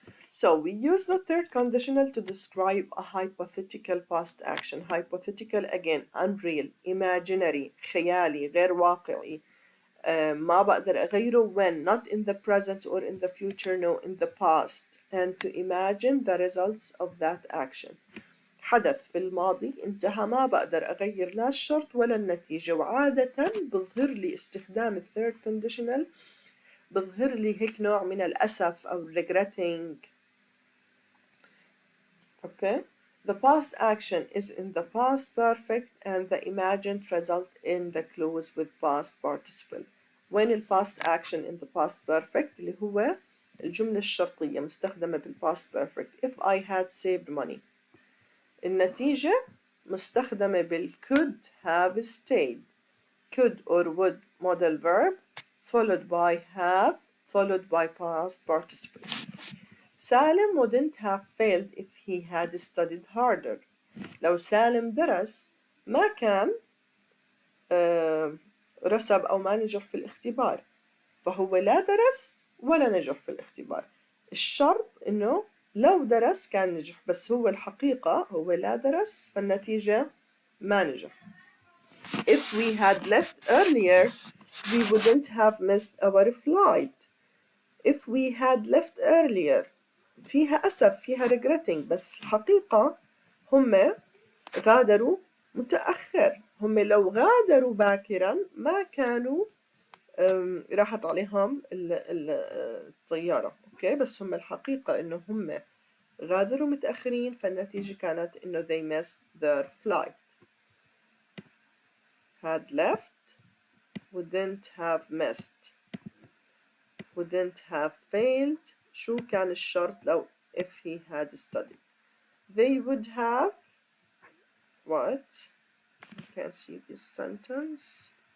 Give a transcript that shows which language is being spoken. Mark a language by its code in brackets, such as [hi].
[en] So we use the third conditional to describe a hypothetical past action. Hypothetical, again, unreal, imaginary, [ar] خيالي, غير واقعي. ما بقدر أغيره [en] when, not in the present or in the future, no, in the past. And to imagine the results of that action. [ar] حدث في الماضي انتهى، ما بقدر أغير لا الشرط ولا النتيجة. وعادة بظهر لي استخدام الثird conditional، بظهر لي هيك نوع من الأسف أو regretting. [en] Okay, the past action is in the past perfect and the imagined result in the clause with past participle. [ar] وين ال [en] past action in the past perfect [ar] اللي هو الجملة الشرطية مستخدمة بال past perfect. [en] If I had saved money. [ar] النتيجة مستخدمة بال could have stayed. [en] Could or would modal verb followed by have followed by past participle. Salim wouldn't have failed if he had studied harder. [ar] لو سالم درس ما كان رسب أو ما نجح في الاختبار، فهو لا درس ولا نجح في الاختبار. الشرط إنه لو درس كان نجح، بس هو الحقيقة هو لا درس فالنتيجة ما نجح. [en] If we had left earlier, we wouldn't have missed our flight. If we had left earlier [ar] فيها أسف، فيها regretting، بس الحقيقة هم غادروا متأخر. هم لو غادروا باكرا ما كانوا راحت عليهم الطيارة. أوكي، بس هم الحقيقة إنه هم غادروا متأخرين فالنتيجة كانت إنه [en] they missed their flight. had left, wouldn't have missed, wouldn't have failed. [ar] شو كان الشرط لو [en] if he had studied? They would have what? I can't see this sentence.